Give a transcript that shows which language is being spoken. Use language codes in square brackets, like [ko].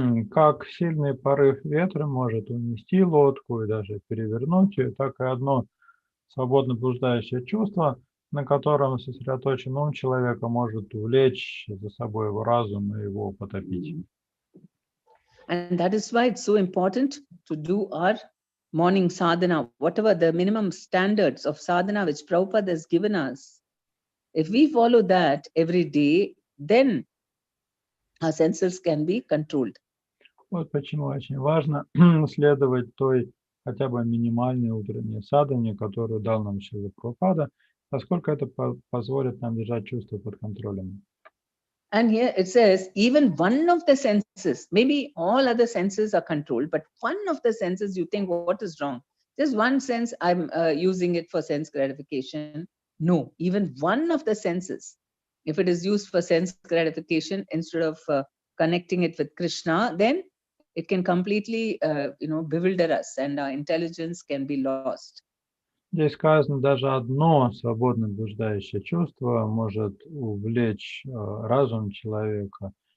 [ru] Как сильный порыв ветра может унести лодку и даже перевернуть ее, так и одно свободно блуждающее чувство, на котором сосредоточен ум человека, может увлечь за собой его разум и его потопить. [en] And that is why it's so important to do our morning sadhana, whatever the minimum standards of sadhana which Prabhupada has given us. If we follow that every day, then our senses can be controlled. [ru] Вот почему очень важно следовать той хотя бы минимальной утренней садхане, которую дал нам Шрила Прабхупада, поскольку это позволит нам держать чувства под контролем. [en] And here it says, even one of the senses, maybe all other senses are controlled, but one of the senses you think, what is wrong? Just one sense, I'm using it for sense gratification. No, even one of the senses, if it is used for sense gratification instead of connecting it with Krishna, then it can completely, bewilder us, and our intelligence can be lost. [ru] Здесь сказано, даже одно свободно блуждающее чувство может увлечь разум человека.